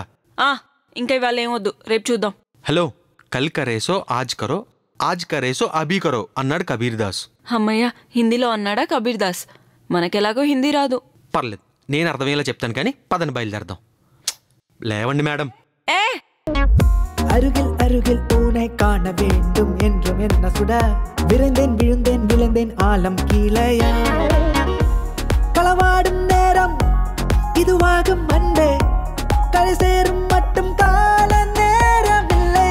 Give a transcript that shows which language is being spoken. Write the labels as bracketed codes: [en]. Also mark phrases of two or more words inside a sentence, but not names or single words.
[te] ఇంకా ఇవాళ ఏమొద్దు, రేపు చూద్దాం. హలో, [hi] कल करेसो आज करो, आज करेसो अभी करो [te] అన్నాడు కబీర్ దాస్. అమ్మయ్య, హిందీలో అన్నాడా కబీర్ దాస్? మనకెలాగో హిందీ రాదు. పర్లేదు, నేను అర్థమయ్యేలా చెప్తాను కానీ పదని బయలుదేరదాం. లేవండి మేడం. [ta] அருகில் அருகில் உன்னை காண வேண்டும் என்றும் என்ன சுட விரைந்தேன் விழுந்தேன் விழுந்தேன் ஆலம் கீழையா களவாடும் நேரம் இதுவாகும் அன்பே கரை சேரும் மட்டும் கால நேரம் இல்லை